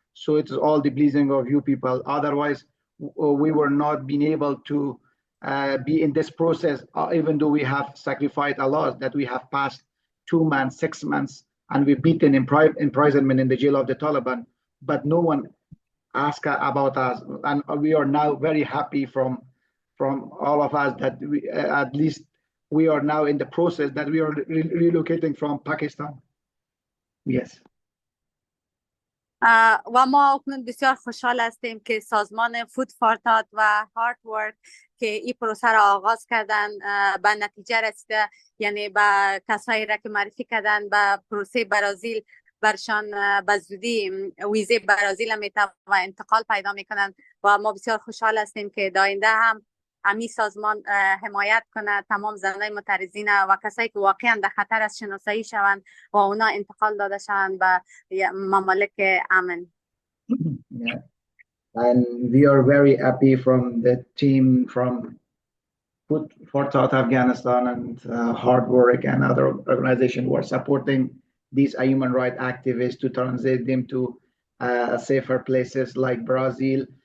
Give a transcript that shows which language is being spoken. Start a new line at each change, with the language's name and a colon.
English: So it is all the blessing of you people. Otherwise, we were not being able to be in this process, even though we have sacrificed a lot, that we have passed 2 months, 6 months, and we've beaten imprisonment in the jail of the Taliban, but no one asked about us. And we are now very happy from all of us that we, at least we are now in the process that we are relocating from Pakistan. Yes.
Persian: و ما اکنون بسیار خوشحال هستیم که سازمان فود فار تات و هارت ورک که این پروسه را آغاز کردن به نتیجه رسیده، یعنی به کسایی را که معرفی کردن به پروسه برازیل، برشان به زودی ویزه برازیل میتونه و انتقال پیدا میکنن. و ما بسیار خوشحال هستیم که داینده هم امی سازمان حمایت کنه تمام زنای معترضین و کسایی که واقعا در خطر از شناسایی شوند و اونا انتقال داده شوند به ممالک امن.
English: Yeah. And we are very happy from the team from Food for South Afghanistan and Hard Work and other organizations who are supporting these human rights activists to transit them to safer places like Brazil.